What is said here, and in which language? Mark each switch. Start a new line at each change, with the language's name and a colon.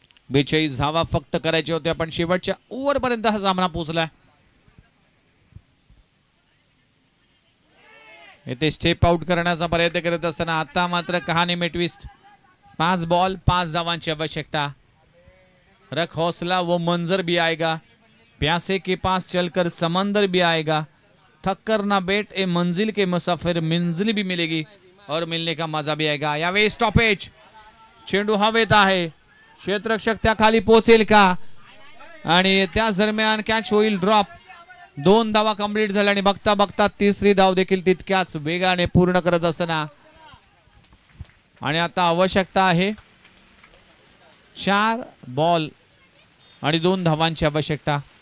Marathi: 42 धावा फक्त करायचे होते. पण शेवटच्या ओव्हर पर्यंत हा सामना पोहोचलाय. येथे स्टेप आउट करण्याचा प्रयत्न करत असताना आता मात्र
Hindi: कहाणी में ट्विस्ट.
Marathi: 5 बॉल 5 धावांची आवश्यकता.
Hindi: रख हौसला वो मंजर भी आएगा, प्यासे के पास चलकर समंदर भी आएगा, थक कर ना बैठ ए मंजिल के मुसाफिर, मंजिल भी मिलेगी और मिलने का मजा भी आएगा.
Marathi: यावेळी स्टॉपेज. चेंडू हवेत आहे. क्षेत्ररक्षक त्या खाली पोहोचेल का? आणि त्याच दरम्यान कॅच होईल ड्रॉप. 2 धावा कंप्लीट झाल्या आणि बघता बघता तिसरी धाव देखील तितक्याच वेगाने पूर्ण करत असताना आणि आता आवश्यकता आहे 4 बॉल आणि 2 धावांची आवश्यकता.